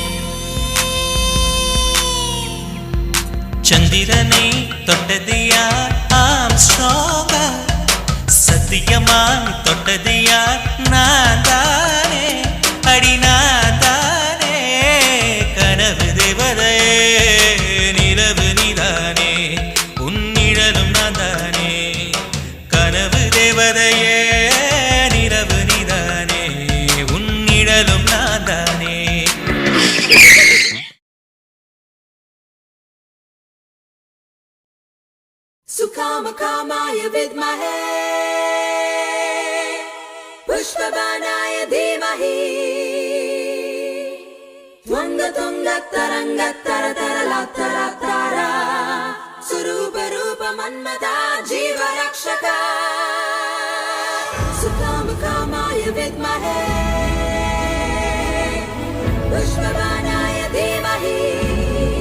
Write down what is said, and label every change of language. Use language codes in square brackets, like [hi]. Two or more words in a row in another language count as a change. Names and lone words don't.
[ta] சந்திரனை தொட்டது யார் ஆம் ஸ்ட்ராங்கா சத்தியமாய் தொட்டது யார் நான் தானே அடி நான் தானே கனவு தேவதையே நிலவு நீதானே உன் நிழலும் நான் தானே கனவு தேவதையே நிலவு நீதானே உன் நிழலும் நான் தானே [sa] सुकामकामाय विद्महे पुष्पबाणाय धीमहि त्वङ्गतुङ्गतरङ्गतरतरलातरतारा स्वरूपरूपमन्मथा जीवरक्षक सुकामकामाय विद्महे पुष्पबाणाय धीमहि